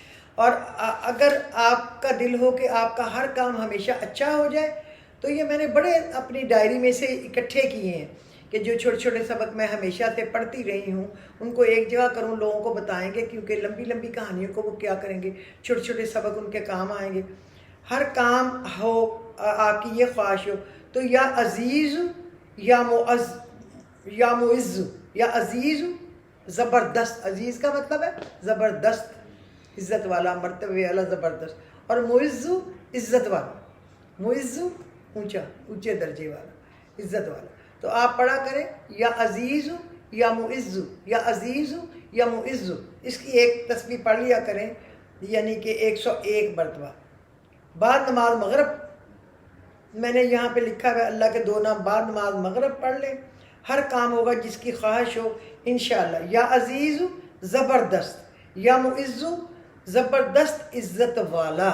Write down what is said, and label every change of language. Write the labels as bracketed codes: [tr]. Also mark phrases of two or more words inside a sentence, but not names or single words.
[ur] اور اگر آپ کا دل ہو کہ آپ کا ہر کام ہمیشہ اچھا ہو جائے، تو یہ میں نے بڑے اپنی ڈائری میں سے اکٹھے کیے ہیں کہ جو چھوٹے چھوٹے سبق میں ہمیشہ سے پڑھتی رہی ہوں ان کو ایک جگہ کروں، لوگوں کو بتائیں گے، کیونکہ لمبی لمبی کہانیوں کو وہ کیا کریں گے، چھوٹے چھوٹے سبق ان کے کام آئیں گے. ہر کام ہو آپ کی یہ خواہش ہو تو [ar] یا عزیز یا معز یا معز یا عزیز [ur] زبردست. عزیز کا مطلب ہے زبردست، عزت والا، مرتبے والا، زبردست. اور معز عزت والا، معز اونچا، اونچے درجے والا، عزت والا. تو آپ پڑھا کریں [ar] یا عزیز یا معز یا عزیز یا معز. [ur] اس کی ایک تسبیح پڑھ لیا کریں، یعنی کہ 101 مرتبہ. بعد نماز مغرب میں نے یہاں پہ لکھا ہے اللہ کے 2 نام، بعد نماز مغرب پڑھ لیں. ہر کام ہوگا جس کی خواہش ہو انشاءاللہ. [ar] یا عزیز [ur] زبردست، [ar] یا معز [ur] زبردست عزت والا.